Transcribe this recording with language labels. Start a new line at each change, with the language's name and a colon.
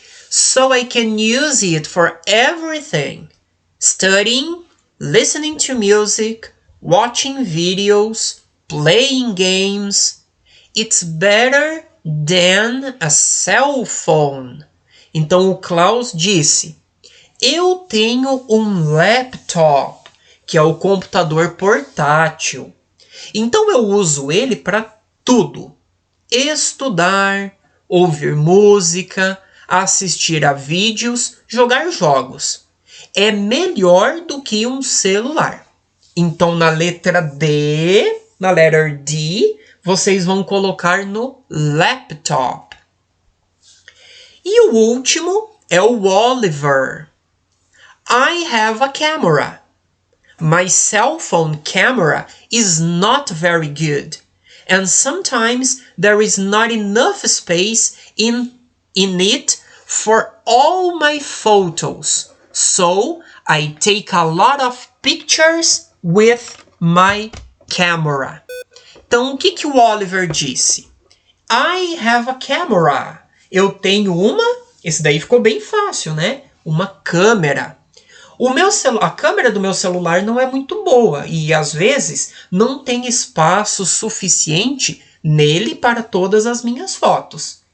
English: So I can use it for everything. Studying, listening to music, watching videos, playing games. It's better than a cell phone.
Portuguese: Então o Klaus disse: eu tenho um laptop, que é o computador portátil. Então eu uso ele para tudo. Estudar, ouvir música, assistir a vídeos, jogar jogos. É melhor do que um celular. Então na letra D, na
English: letter D,
Portuguese: vocês vão colocar no laptop. E o último é o Oliver.
English: I have a camera. My cell phone camera is not very good. And sometimes there is not enough space in it for all my photos. So I take a lot of pictures with my camera.
Portuguese: Então, o que o Oliver disse?
English: I have a camera.
Portuguese: Eu tenho uma... Esse daí ficou bem fácil, né? Uma câmera. A câmera do meu celular não é muito boa. E, às vezes, não tem espaço suficiente nele para todas as minhas fotos.